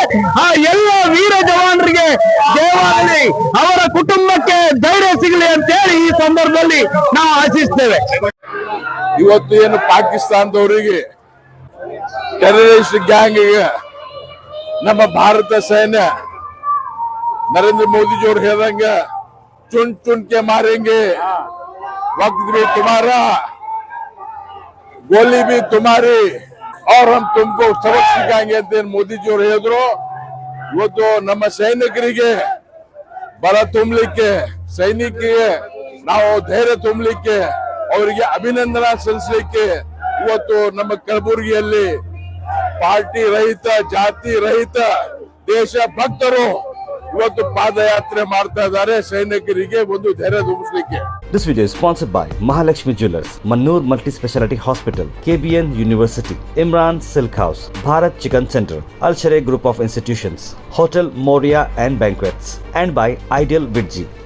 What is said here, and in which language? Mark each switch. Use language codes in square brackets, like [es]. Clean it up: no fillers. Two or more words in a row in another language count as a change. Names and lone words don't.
[kn] ಆ ಎಲ್ಲ ವೀರ ಜವಾನರಿಗೆ ದೇವಾಲಯ ಅವರ ಕುಟುಂಬಕ್ಕೆ ಧೈರ್ಯ ಸಿಗಲಿ ಅಂತೇಳಿ ಈ ಸಂದರ್ಭದಲ್ಲಿ ನಾವು ಆಶಿಸ್ತೇವೆ. ಇವತ್ತು ಏನು ಪಾಕಿಸ್ತಾನದವರಿಗೆ [en] terrorist gang [kn] ನಮ್ಮ ಭಾರತ ಸೈನ್ಯ [hi] नरेंद्र मोदी जी और हेरेंगे, चुन चुन के मारेंगे, वक्त भी तुम्हारा, गोली भी तुम्हारी, और हम तुमको सबक सिखाएंगे [kn] ಅಂತ ಮೋದಿ ಜಿ ಅವರು ಹೇಳಿದ್ರು. ಇವತ್ತು ನಮ್ಮ ಸೈನಿಕರಿಗೆ ಬಲ ತುಂಬಲಿಕ್ಕೆ, ಸೈನಿಕರಿಗೆ ನಾವು ಧೈರ್ಯ ತುಂಬಲಿಕ್ಕೆ, ಅವರಿಗೆ ಅಭಿನಂದನಾ ಸಲ್ಲಿಸಲಿಕ್ಕೆ ಇವತ್ತು ನಮ್ಮ ಕಲಬುರಗಿಯಲ್ಲಿ ಪಾರ್ಟಿ ರಹಿತ, ಜಾತಿ ರಹಿತ ದೇಶ ಭಕ್ತರು ಇವತ್ತು ಪಾದಯಾತ್ರೆ ಮಾಡ್ತಾ ಇದ್ದಾರೆ ಸೈನಿಕರಿಗೆ ಒಂದು ಧೈರ್ಯ ತುಂಬಿಸಲಿಕ್ಕೆ. [en] This video is sponsored by Mahalakshmi Jewellers, Mannoor Multi Speciality Hospital, KBN University, Imran Silk House, Bharat Chicken Center, Al Sharai Group of Institutions, Hotel Moria and Banquets, and by Ideal Vidji.